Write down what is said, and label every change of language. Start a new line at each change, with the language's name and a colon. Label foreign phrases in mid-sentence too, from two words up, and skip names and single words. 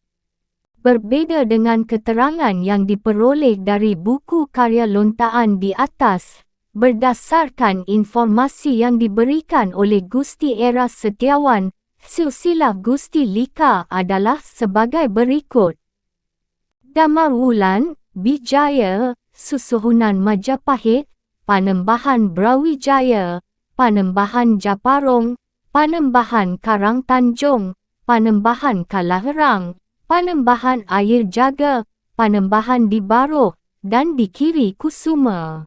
Indonesian: Berbeza dengan keterangan yang diperoleh dari buku karya lontaan di atas, berdasarkan informasi yang diberikan oleh Gusti Era Setiawan, silsilah Gusti Lika adalah sebagai berikut. Damarwulan, Bijaya, Susuhunan Majapahit, Panembahan Brawijaya, Panembahan Japarong, Panembahan Karang Tanjung, Panembahan Kalaherang, Panembahan Air Jaga, Panembahan di Baroh, dan di Kiri Kusuma.